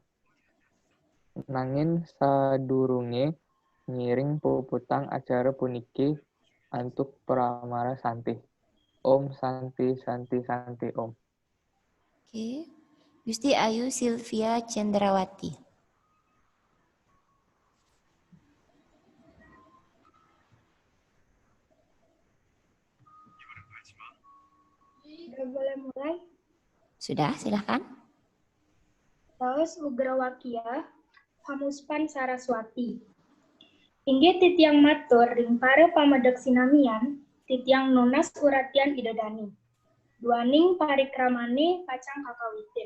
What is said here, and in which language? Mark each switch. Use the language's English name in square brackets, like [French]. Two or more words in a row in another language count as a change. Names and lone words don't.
[Balinese] Nangin sadurunge ngiring puputang acara puniki antuk pramara santi. [Sanskrit] Om Santi Santi Santi Om. [Indonesian] Oke. Gusti Ayu Silvia Cendrawati. Sudah boleh mulai? Sudah, silakan. [Balinese] Taos Ugrawakia, Pamuspan Saraswati. Inggih titiang matur ring para pamedek sinamian, titiang nunas uratian idadani. Duaning parikramane pacang kakawitin.